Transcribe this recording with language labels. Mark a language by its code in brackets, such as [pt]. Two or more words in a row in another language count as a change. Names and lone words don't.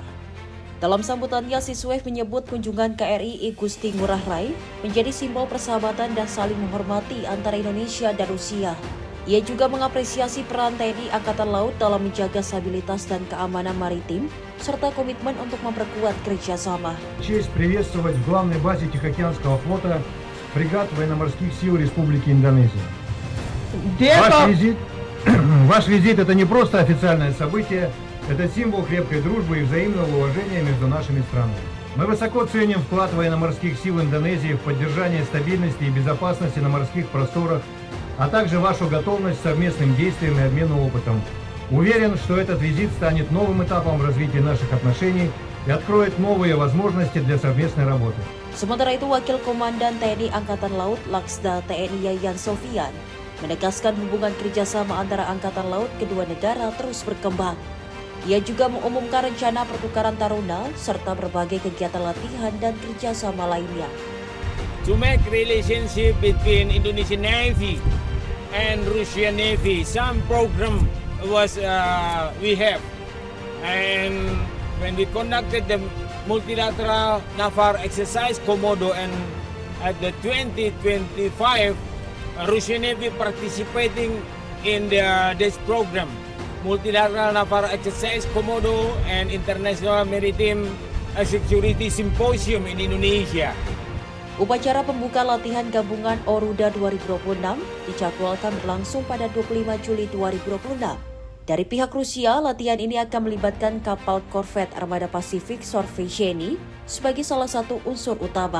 [id] Dalam sambutannya, Siswev menyebut kunjungan KRI I Gusti Ngurah Rai menjadi simbol persahabatan dan saling menghormati antara Indonesia dan Rusia. Ia juga mengapresiasi peran TNI Angkatan Laut dalam menjaga stabilitas dan keamanan maritim, serta komitmen untuk memperkuat kerjasama. [ru] Честь приветствовать в главной базе Тихоокеанского флота фрегат военно-морских сил Республики Индонезия. Ваш визит – это не просто официальное событие, это символ крепкой дружбы и взаимного уважения между нашими странами. Мы высоко ценим вклад военно-морских сил Индонезии в поддержание стабильности и безопасности на морских просторах, а также вашу готовность к совместным действиям и обмену опытом. Уверен, что этот визит станет новым этапом в развитии наших отношений и откроет новые возможности для совместной работы. [id] Sementara itu, Wakil Komandan TNI Angkatan Laut Laksda TNI Yayan Sofian menegaskan hubungan kerjasama antara Angkatan Laut kedua negara terus berkembang. Ia juga mengumumkan rencana pertukaran taruna serta berbagai kegiatan latihan dan kerjasama lainnya. [en] To make relationship between Indonesian Navy and Russian Navy, some program was we have, and when we conducted the multilateral naval exercise Komodo and at the 2025, Russian Navy participating in this program. Multilateral Naval Exercise Komodo and International Maritime Security Symposium in Indonesia. [id] Upacara pembuka latihan gabungan Oruda 2026 dijadwalkan berlangsung pada 25 Juli 2026. Dari pihak Rusia, latihan ini akan melibatkan kapal korvet Armada Pasifik Sorvesheni sebagai salah satu unsur utama.